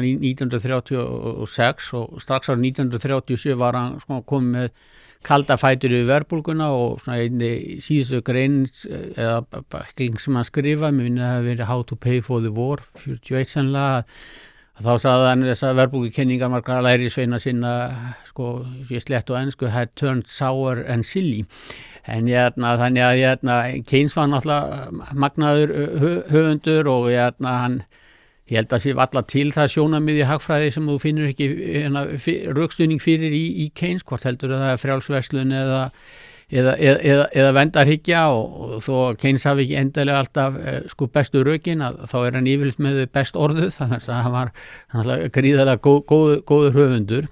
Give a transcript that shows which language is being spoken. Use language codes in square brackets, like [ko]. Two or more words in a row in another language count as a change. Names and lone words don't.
[is] 1936 og strax árið 1937 var hann sko, komið með kalda fætur yfir verðbólguna og svona einni síðustu grein eða bækling sem hann skrifaði, mér finnst að það hafi verið How to Pay for the War 41 sennilega, þá sagði hann þessar verðbólgukenningar margra lærisveina sinna sko, ég slett og ensku [en] had turned sour and silly. [is] En þannig að Keynes var náttúrulega magnaður höfundur og hann ég held að sé valla til það sjónarmið í hagfræði sem þú finnur ekki rökstuðning fyrir í Keynes, hvort heldur það er frjálsverslun eða vendarhyggja og þó Keynes hafi ekki endilega alltaf sko bestu rökin þá er hann yfirleitt með best orðuð þannig að hann var gríðarlega góður höfundur.